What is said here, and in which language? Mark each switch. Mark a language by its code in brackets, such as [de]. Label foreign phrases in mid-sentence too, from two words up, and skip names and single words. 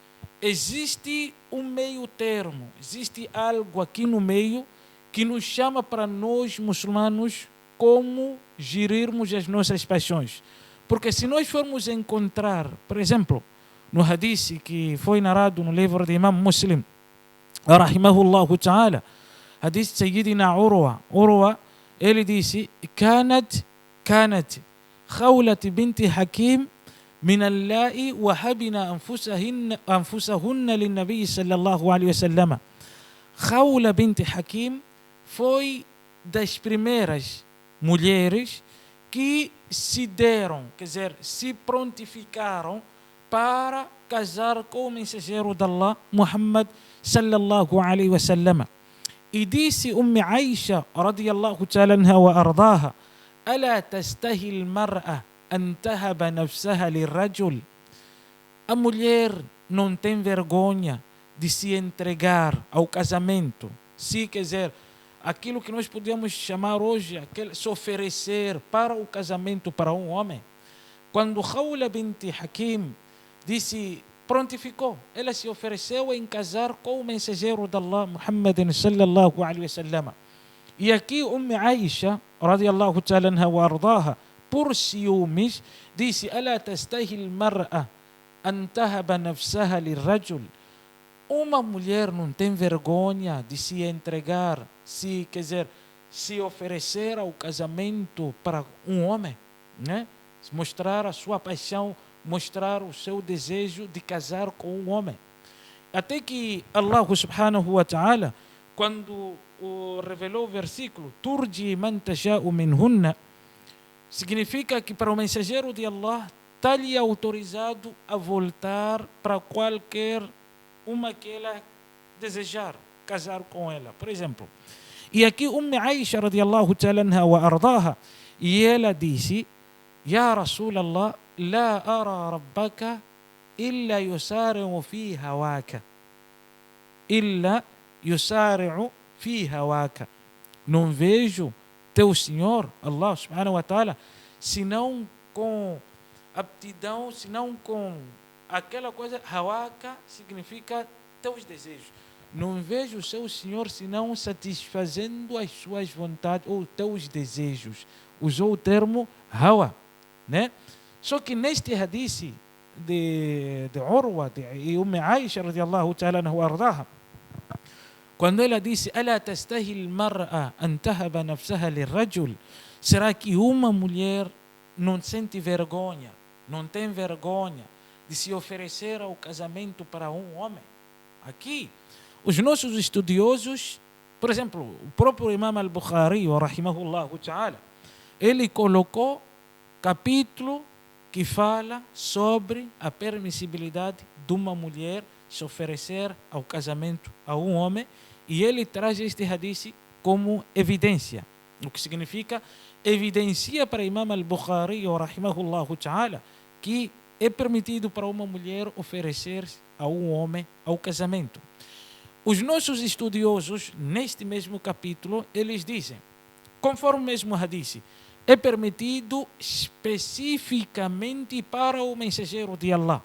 [pt] Existe um meio termo, existe algo aqui no meio que nos chama para nós muçulmanos como gerirmos as nossas paixões. Porque se nós formos encontrar, por exemplo, no hadith que foi narrado no livro de Imam Muslim, [ar] رحمه الله تعالى, [pt] hadith Sayyidina Urwa, ele disse: [ar] كانت خولة بنت حكيم من اللائي وهبن أنفسهن للنبي صلى الله عليه وسلم. [pt] Khawla bint Hakim foi das primeiras mulheres que se deram, quer dizer, se prontificaram para casar com o mensageiro de Allah, Muhammad [ar] صلى الله عليه وسلم. [pt] E disse [ar] Aisha رضي الله تعالى عنها وأرضاها: ألا تستحي المرأة أن تهب نفسها للرجل. [pt] A mulher não tem vergonha de se entregar ao casamento. Se quiser, aquilo que nós podemos chamar hoje, se oferecer para o casamento para um homem. Quando Khawla bint Hakim disse, prontificou, ela se ofereceu em casar com o mensageiro de Allah, Muhammad [ar] صلى الله عليه وسلم. [pt] E aqui [ar] Aisha رضي الله تعالى عنها وأرضاها, [pt] por ciúmes, disse: [ar] ألا تستحي المرأة أن تهب نفسها للرجل. [pt] Uma mulher não tem vergonha de se entregar, quer dizer, se oferecer ao casamento para um homem, né? Mostrar a sua paixão, mostrar o seu desejo de casar com um homem. Até que Allah [ar] سبحانه وتعالى, [pt] quando revelou o versículo, [ar] ترجي من تشاء منهن, [pt] significa que para o mensageiro de Allah está-lhe autorizado a voltar para qualquer uma que ela desejar casar com ela, por exemplo. E aqui [ar] Aisha رضي الله تعالى عنها وأرضاها, [pt] e ela disse: [ar] يا رسول الله، لا أرى ربك إلا يسارع في هواك. إلا يسارع في هواك. [pt] Não vejo teu Senhor, [ar] الله سبحانه وتعالى, [pt] senão com aptidão, senão com aquela coisa. Hawaka significa teus desejos. Não vejo o seu Senhor senão satisfazendo as suas vontades ou teus desejos. Usou o termo hawa, né? Só que neste hadith de Urwa e Aisha [ar] رضي الله تعالى عنها وأرضاها, [pt] quando ela disse: [ar] ألا تستحي المرأة أن تهب نفسها للرجل, [pt] será que uma mulher não sente vergonha, não tem vergonha de se oferecer ao casamento para um homem? Aqui, os nossos estudiosos, por exemplo, o próprio Imam al-Bukhari, [ar] رحمه الله تعالى, [pt] ele colocou capítulo que fala sobre a permissibilidade de uma mulher se oferecer ao casamento a um homem, e ele traz este hadith como evidência, o que significa evidencia para Imam al-Bukhari, [ar] رحمه الله تعالى, [pt] que é permitido para uma mulher oferecer a um homem ao casamento. Os nossos estudiosos, neste mesmo capítulo, eles dizem, conforme o mesmo hadith, é permitido especificamente para o mensageiro de Allah.